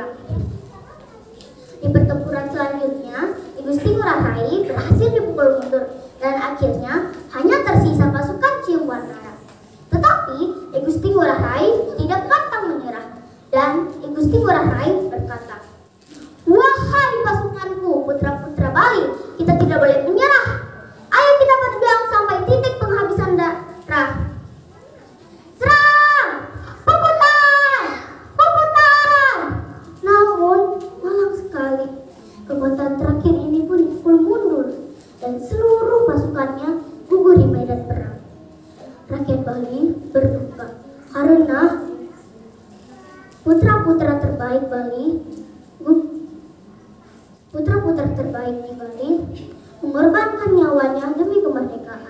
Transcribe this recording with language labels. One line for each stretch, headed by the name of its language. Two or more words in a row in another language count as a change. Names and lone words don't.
Indonesian: Di pertempuran selanjutnya, I Gusti Ngurah Rai berhasil dipukul mundur dan akhirnya hanya tersisa pasukan Ciumbanara. Tetapi I Gusti Ngurah Rai tidak pantang menyerah dan I Gusti Ngurah Rai berkata, "Wahai pasukanku, putra-putra Bali, kita tidak boleh menyerah. Ayo kita berjuang sampai titik penghabisan darah. Serang! Puputan! Puputan!" Namun, malang sekali, kekuatan terakhir ini pun dipukul mundur dan seluruh pasukannya gugur di medan perang. Rakyat Bali berduka karena putra-putra terbaik di Bali mengorbankan nyawanya demi kemerdekaan.